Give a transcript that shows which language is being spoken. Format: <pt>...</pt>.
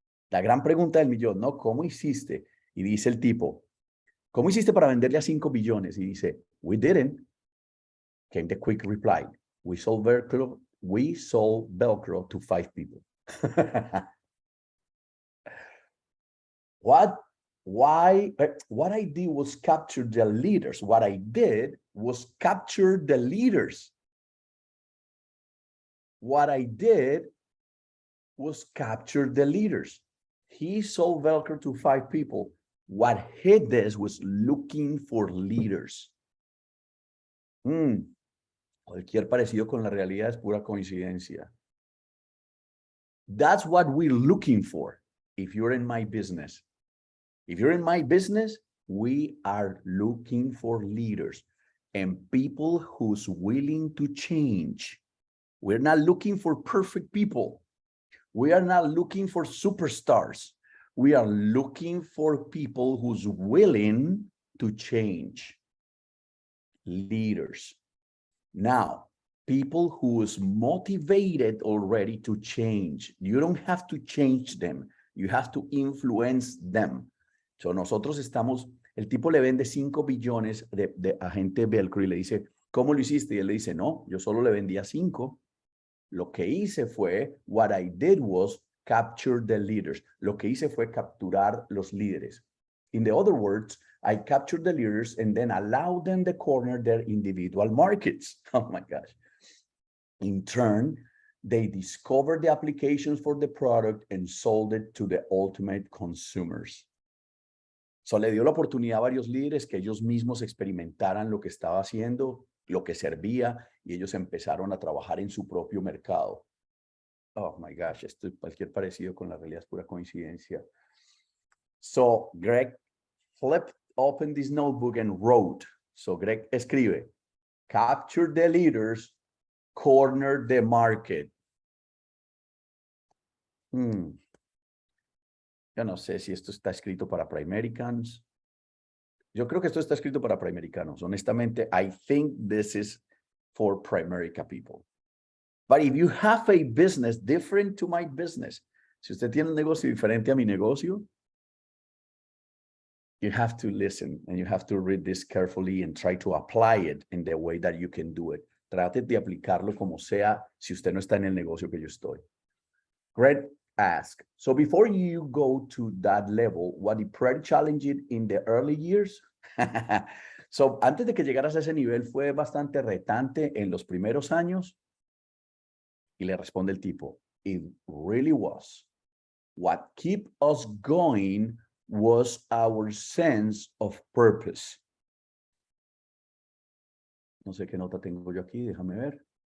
<es>La gran pregunta del millón, ¿no? ¿Cómo hiciste? Y dice el tipo, ¿cómo hiciste para venderle a 5 billones? Y dice,</es> <en>we didn't. Came the quick reply. We sold Velcro to 5 people. What I did was capture the leaders. What I did was capture the leaders. What I did was capture the leaders. He sold Velcro to 5 people. What he did was looking for leaders.</en> <es>Cualquier parecido con la realidad es pura coincidencia.</es> <en>That's what we're looking for if you're in my business. If you're in my business, we are looking for leaders and people who's willing to change. We're not looking for perfect people. We are not looking for superstars. We are looking for people who's willing to change. Leaders. Now, people who's motivated already to change. You don't have to change them. You have to influence them.</en> <es>So nosotros estamos, el tipo le vende 5 billones de agente Velcro y le dice, ¿cómo lo hiciste? Y él le dice, no, yo solo le vendía 5. Lo que hice fue,</es> <en>what I did was capture the leaders.</en> <es>Lo que hice fue capturar los líderes.</es> <en>In the other words, I captured the leaders and then allowed them to corner their individual markets. Oh my gosh. In turn, they discovered the applications for the product and sold it to the ultimate consumers.</en> <es>So le dio la oportunidad a varios líderes que ellos mismos experimentaran lo que estaba haciendo, lo que servía, y ellos empezaron a trabajar en su propio mercado.</es> <en>Oh my gosh,</en> <es>esto es cualquier parecido con la realidad es pura coincidencia.</es> <en>So Greg flipped open this notebook and wrote. So Greg</en> <es>escribe,</es> <en>capture the leaders, corner the market.</en> <es>Yo no sé si esto está escrito para Primericans. Yo creo que esto está escrito para Primericanos. Honestamente,</es> <en>I think this is for Primerica people. But if you have a business different to my business,</en> <es>si usted tiene un negocio diferente a mi negocio,</es> <en>you have to listen and you have to read this carefully and try to apply it in the way that you can do it.</en> <es>Trate de aplicarlo como sea si usted no está en el negocio que yo estoy.</es> <en>Greg ask. So before you go to that level, what the pretty challenging in the early years?</en> <es>So antes de que llegaras a ese nivel, ¿fue bastante retante en los primeros años? Y le responde el tipo,</es> <en>it really was. What kept us going was our sense of purpose.</en> <es>No sé qué nota tengo yo aquí, déjame ver.</es>